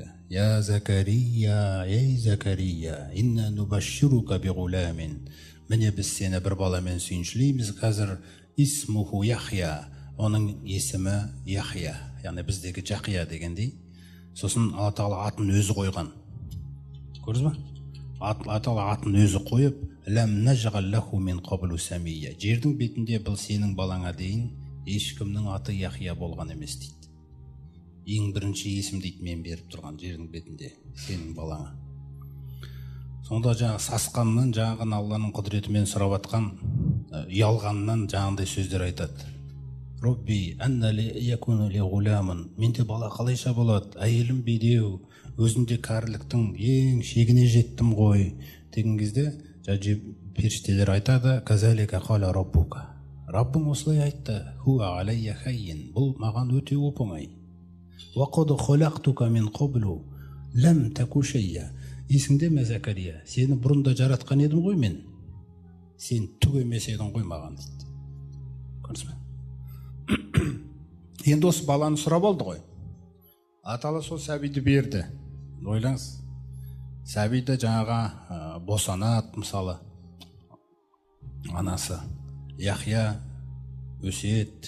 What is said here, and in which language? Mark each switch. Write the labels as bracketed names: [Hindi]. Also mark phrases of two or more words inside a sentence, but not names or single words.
[Arabic] يا زكريا, ей Закария, إنا نبشرك بغلام. [Kazakh] Міне біз сені бір баламен сүйіншілейміз қазір. [Arabic] اسمه يحيى. [Kazakh] Оның есімі Яхия. Яғни біздегі Жақия дегендей. Сосын Алла Тағала атын өзі қойған. Көрдіңіз ба? Алла Тағала атын өзі қойып, [Arabic] لم نجعل له من قبل سميا. [Kazakh] Жердің бетінде бұл сенің балаңа дейін ешкімнің аты Яхия болған емес дейді. Ең бірінші есім дейді мен беріп тұрған жердің бетінде сенің балаңа. Сонда жаңағы сасқаннан, жаңағы Алланың құдіретімен сұрап атқан, ұялғаннан жаңағындай сөздер айтады. [Arabic] رب أنى لي يكون لي غلام. [Kazakh] Менде бала қалайша болады? Әйелім бедеу, өзімде кәріліктің ең шегіне жеттім ғой деген кезде періштелер айтады: [Arabic] كذلك قال ربك. [Kazakh] Раббың осылай айтты: [Arabic] هو علي هين. [Kazakh] Бұл маған өте оп-оңай. [Arabic] وقد خلقتك من قبل لم تك شيئا. [Kazakh] Есіңде ме, Закария, сені бұрында жаратқан едім ғой мен. Сен түк емес едің ғой маған дейді. Көрдіңіз бе? Енді осы баланы сұрап алды ғой. Аталы сол сәбиді берді. Ойлаңыз, сәбиді жаңаға босанат, мысалы анасы Яхия өсет.